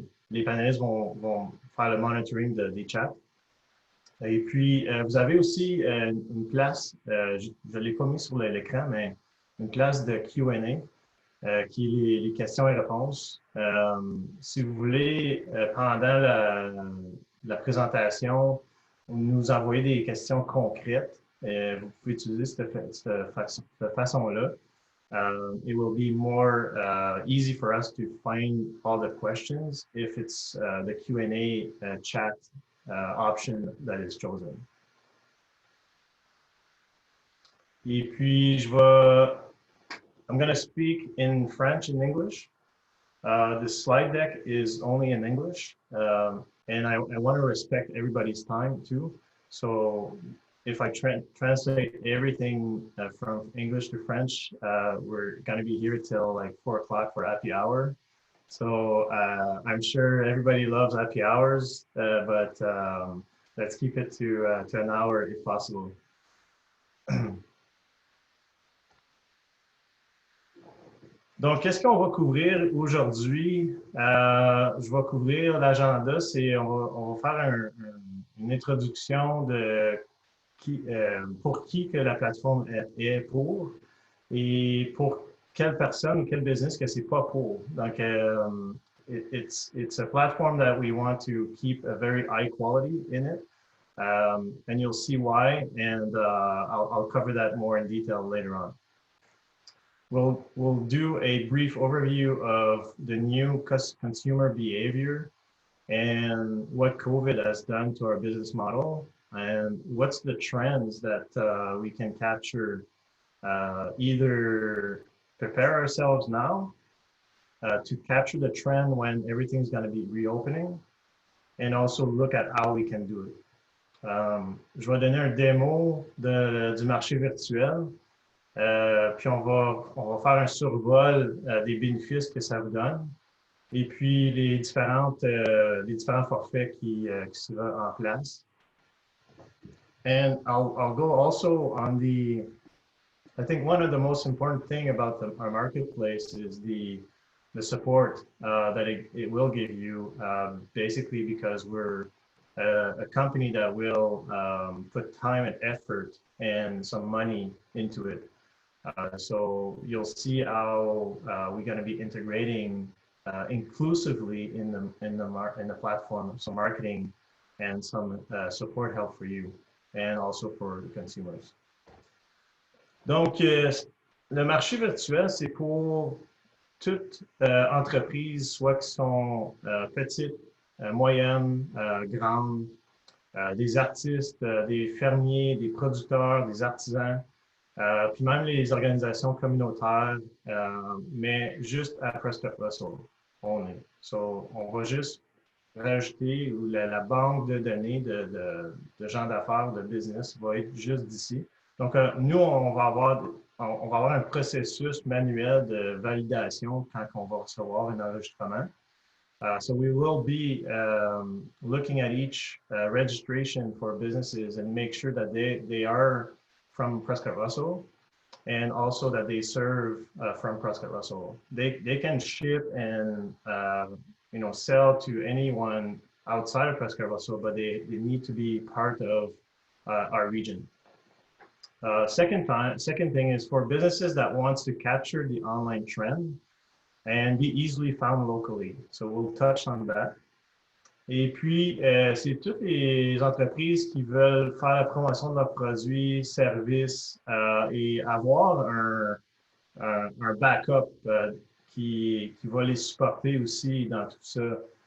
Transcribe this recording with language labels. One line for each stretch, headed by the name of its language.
French: Les panélistes vont faire le monitoring des chats. Et puis, vous avez aussi une place, je ne l'ai pas mis sur l'écran, mais une place de Q&A. Qui est les questions et réponses. Si vous voulez, pendant la présentation, nous envoyer des questions concrètes, vous pouvez utiliser cette façon-là.
English: It will be more easy for us to find all the questions if it's the Q&A chat option that is chosen.
French: Et puis,
English: I'm going to speak in French and English. The slide deck is only in English, and I want to respect everybody's time too. So if I translate everything from English to French, we're going to be here till like 4 o'clock for happy hour. So I'm sure everybody loves happy hours, but let's keep it to an hour if possible.
French: Donc, qu'est-ce qu'on va couvrir aujourd'hui? Je vais couvrir l'agenda. On va faire une introduction de pour qui que la plateforme est pour et pour quelle personne ou quel business que c'est pas pour.
English: Donc, it's a platform that we want to keep a very high quality in it, and you'll see why. And I'll cover that more in detail later on. We'll do a brief overview of the new consumer behavior and what COVID has done to our business model and what's the trends that we can capture, either prepare ourselves now to capture the trend when everything's going to be reopening and also look at how we can do it.
French: Je vais donner un démo du marché virtuel. Puis on va faire un survol des bénéfices que ça vous donne et puis les différents forfaits qui sont en place.
English: And I'll go also on I think one of the most important thing about our marketplace is the support that it will give you, basically because we're a company that will put time and effort and some money into it. So you'll see how we're going to be integrating inclusively in the platform, some marketing and some support help for you and also for the consumers.
French: Donc, le marché virtuel, c'est pour toute entreprise, soit qui sont petites, moyennes, grandes, des artistes, des fermiers, des producteurs, des artisans. Puis même les organisations communautaires, mais juste à Prescott Russell, on va juste rajouter la banque de données de gens d'affaires, de business, va être juste d'ici. Donc, nous, on va avoir un processus manuel de validation quand on va recevoir un enregistrement.
English: So we will be looking at each registration for businesses and make sure that they are from Prescott Russell and also that they serve from Prescott Russell. They can ship and sell to anyone outside of Prescott Russell, but they need to be part of our region. Second thing is for businesses that wants to capture the online trend and be easily found locally. So we'll touch on that.
French: Et puis, c'est toutes les entreprises qui veulent faire la promotion de leurs produits, services et avoir un backup qui va les supporter aussi dans tout ça.